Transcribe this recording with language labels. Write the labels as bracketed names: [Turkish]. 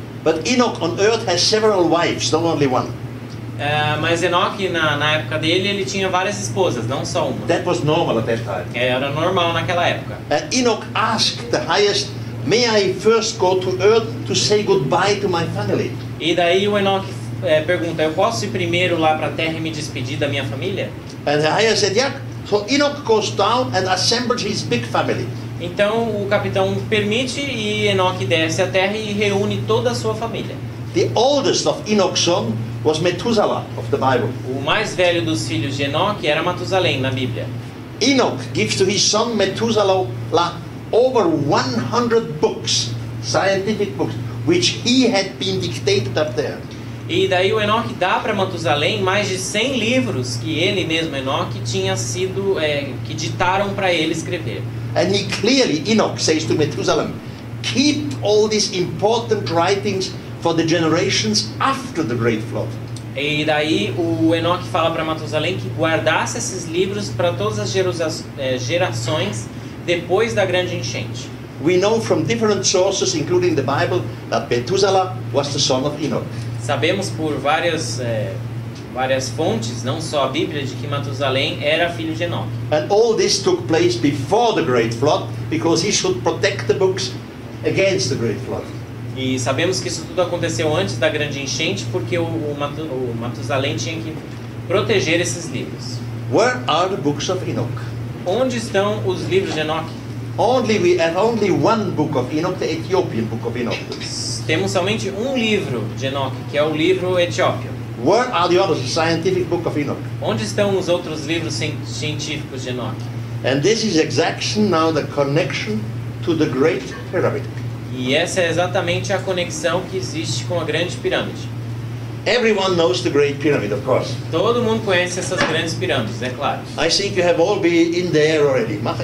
[English] But Enoch on earth has several wives, not only one. [Portuguese] Mas Enoque, na época dele, ele tinha várias esposas, não só uma. [English] That was normal at that time. [Portuguese] Era normal naquela época. [English] Enoch asked the highest, may I first go to earth to say goodbye to my family? [Portuguese] E daí o Enoque pergunta, eu posso ir primeiro lá para a terra e me despedir da minha família? [English] And the highest said, yeah. So Enoch goes down and assembles his big family. [Portuguese] Então o capitão permite e Enoque desce à terra e reúne toda a sua família. [English] The oldest of Enoch's son was Methuselah of the Bible. [Portuguese] O mais velho dos filhos de Enoque era Matusalém na Bíblia. [English] Enoch gives to his son Methuselah over 100 books, scientific books, which he had been dictated up there. [Portuguese] E daí o Enoque dá para Matusalém mais de 100 livros que ele mesmo, Enoque, tinha sido, que ditaram para ele escrever. [English] And he clearly, Enoch says to Methuselah, keep all these important writings for the generations after the great flood. [Portuguese] E daí o Enoque fala para Matusalém que guardasse esses livros para todas as gerações depois da grande enchente. [English] We know from different sources, including the Bible, that Methuselah was the son of Enoch. [Portuguese] Sabemos por várias fontes, não só a Bíblia, de que Matusalém era filho de Enoque. [English] And all this took place before the great flood, because he should protect the books against the great flood. [Portuguese] E sabemos que isso tudo aconteceu antes da grande enchente, porque o Matusalém tinha que proteger esses livros. [English] Where are the books of Enoch? [Portuguese] Onde estão os livros de Enoque? [English] We have only one book of Enoch, the Ethiopian book of Enoch. [Portuguese] Temos somente um livro de Enoque, que é o livro Etiópio. [English] Where are the others, the scientific book of Enoch? [Portuguese] Onde estão os outros livros científicos de Enoque? [English] And this is exactly now the connection to the Great Pyramid. [Portuguese] E essa é exatamente a conexão que existe com a grande pirâmide. [English] Everyone knows the Great Pyramid, of course. [Portuguese] Todo mundo conhece essas grandes pirâmides, é claro. [English] I think you have all been in there already.